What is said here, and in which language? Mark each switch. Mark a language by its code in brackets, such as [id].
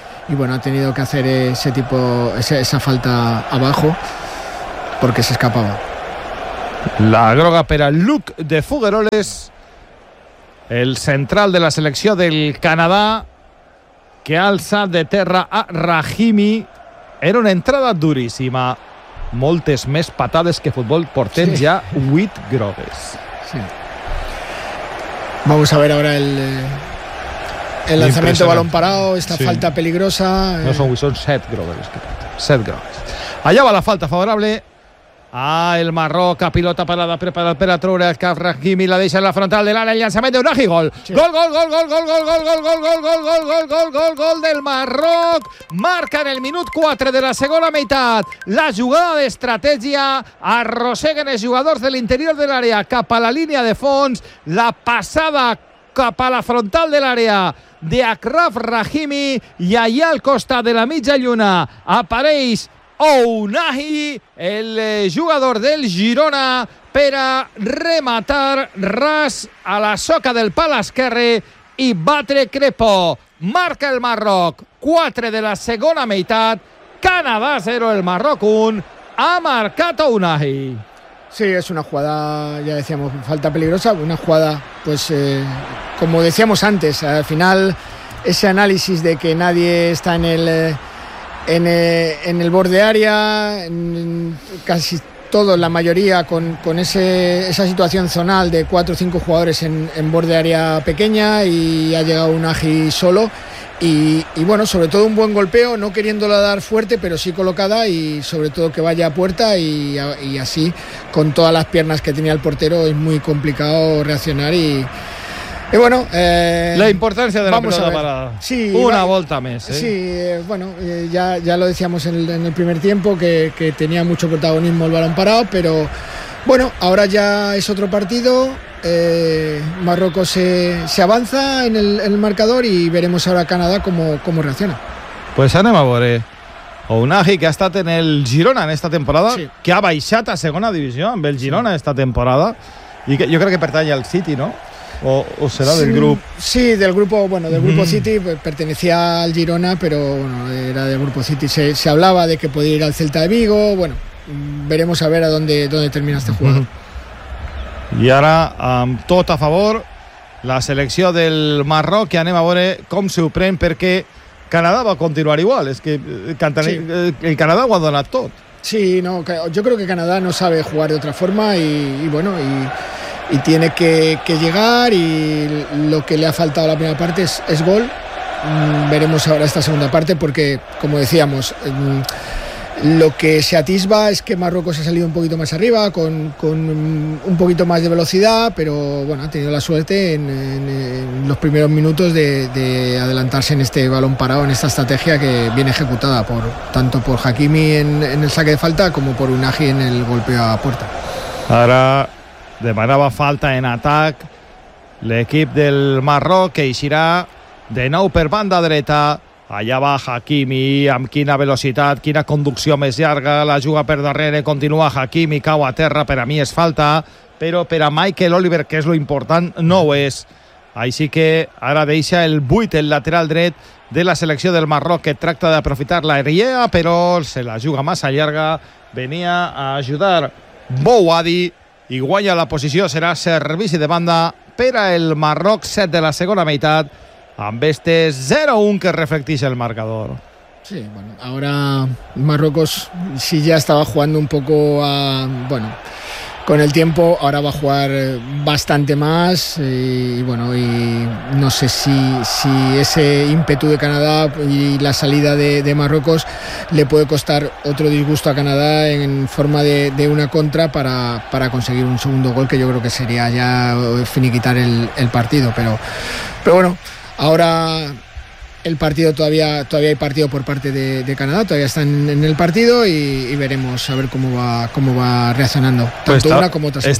[es] y bueno, ha tenido que hacer ese tipo, esa falta abajo, porque se escapaba. [ca] La groga para Luke de Fuegueroles, el central de la selección del Canadá, que alza de terra a Rahimi. [es] Era una entrada durísima. [ca] Moltes més patades que futbol porten, sí. Ja 8 grogues. Sí. [es] Vamos a ver ahora el lanzamiento balón parado, esta sí. Falta peligrosa. No son 8, son 7 grogues. 7 grogues. Allá va la falta favorable. [ca] Ah, el Marroca, pilota parada, preparada para Troure, el Rahimi, la deixa en la frontal de l'àrea, el llançament d'un Ahi, gol. Gol, gol, gol, gol, gol, gol, gol, gol, gol, gol, gol, gol, gol, gol, gol, gol del Marroc. Marca en el minut 4 de la segona meitat. La jugada d'estratègia, arrosseguen els jugadors de l'interior de l'àrea cap a la línia de fons, la passada cap a la frontal de l'àrea de Akraf Rahimi, i allà al costat de la mitja lluna apareix Ounahi, el jugador del Girona, per a rematar ras a la soca del pal esquerre i batre crepó. Marca el Marroc, 4 de la segona meitat, Canadà 0, el Marroc 1, ha marcat Ounahi. [es] Sí, es una jugada, ya decíamos, falta peligrosa, una jugada, pues, como decíamos antes, al final, ese análisis de que nadie está en el... En el borde área, casi todos, la mayoría, con esa situación zonal de 4 o 5 jugadores en borde área pequeña, y ha llegado un Ahi solo. Y bueno, sobre todo un buen golpeo, no queriéndola dar fuerte, pero sí colocada, y sobre todo que vaya a puerta, y así, con todas las piernas que tenía el portero, es muy complicado reaccionar. Y bueno, la importancia de la pelota parada. Sí, una vuelta más. Sí, bueno, ya lo decíamos en el primer tiempo, que tenía mucho protagonismo el balón parado, pero bueno, ahora ya es otro partido. Marruecos se avanza en el marcador, y veremos ahora Canadá cómo reacciona. [ca] Pues anem a veure. Ounahi, que ha estat en el Girona en esta temporada, sí. Que ha baixat a segona divisió amb el Girona, sí. [es] Esta temporada, y que yo creo que pertany al City, ¿no? O será del grupo. Sí, del grupo, bueno, del grupo City, pertenecía al Girona, pero bueno, era del grupo City. Se hablaba de que podía ir al Celta de Vigo. Bueno, veremos a ver a dónde termina este jugador. Y ahora, todo a favor, la selección del Marroc, [ca] que anem a veure com se ho pren, [es] porque Canadá va a continuar igual. [ca] Es que el Canadá ho ha donat tot. [es] Sí, no, yo creo que Canadá no sabe jugar de otra forma, y bueno, y tiene que llegar, y lo que le ha faltado a la primera parte es gol. Veremos ahora esta segunda parte, porque, como decíamos, lo que se atisba es que Marruecos ha salido un poquito más arriba, con un poquito más de velocidad, pero bueno, ha tenido la suerte en los primeros minutos de adelantarse en este balón parado, en esta estrategia que viene ejecutada tanto por Hakimi en el saque de falta como por Ounahi en el golpeo a puerta. [ca] Ahora demanava falta en atac l'equip del Marroc, que eixirà de nou per banda dreta. Allà va Hakimi, amb quina velocitat, quina conducció més llarga, la juga per darrere, continua Hakimi, cau a terra, per a mi és falta, però per a Michael Oliver, que és lo important, no ho és. Així que ara deixa el 8 el lateral dret de la selecció del Marroc, que tracta d'aprofitar la Riera, però se la juga massa llarga, venia a ajudar Bouadi, i guanya la posició, serà servici de banda per al Marroc, 7 de la segona meitat, amb este 0-1 que reflecteix el marcador. [es] Sí, bueno, ahora Marruecos sí ya estaba jugando un poco a, bueno, con el tiempo, ahora va a jugar bastante más, y bueno, y no sé si ese ímpetu de Canadá y la salida de Marruecos le puede costar otro disgusto a Canadá en forma de una contra para conseguir un segundo gol, que yo creo que sería ya finiquitar el partido, pero bueno, ahora el partido todavía hay partido por parte de Canadá, todavía están en el partido, y veremos a ver cómo va reaccionando, tanto pues una como otra.